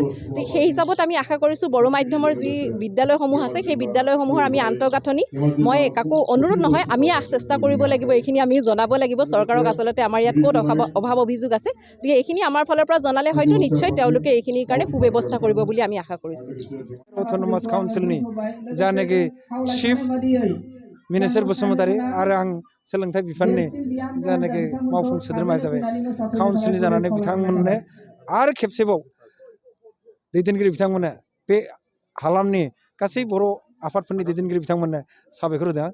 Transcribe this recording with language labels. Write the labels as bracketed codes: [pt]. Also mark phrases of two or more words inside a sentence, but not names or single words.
[as] সেই হিচাপত আমি আশা কৰিছোঁ বড়ো মাধ্যমৰ যি বিদ্যালয়সমূহ আছে সেই বিদ্যালয়সমূহৰ আমি আন্তঃগাঁথনি, মই কাকো অনুৰোধ নহয়, আমি চেষ্টা কৰিব লাগিব, এইখিনি আমি জনাব লাগিব চৰকাৰক আচলতে আমাৰ ইয়াত ক'ত অভাৱ অভিযোগ আছে, গতিকে এইখিনি আমাৰ ফালৰ পৰা জনালে হয়তো নিশ্চয় তেওঁলোকে এইখিনিৰ কাৰণে সুব্যৱস্থা কৰিব বুলি আমি আশা কৰিছোঁ। [brx] অट'न'मास काउन्सिलनि जानेकि चिफ मिनिस्टार बसुमतारी आरो आं सोलोंथाइ बिफाननि जानेकि मावफुं सोद्रोमा हिसाबै काउन्सिलनि जानानै बिथांमोननो आरो खेबसेबाव दैदेनगिरि बिथांमोननो बे हालामनि गासै बर' आफादफोरनि दैदेनगिरि बिथांमोननो साबायखर होदों।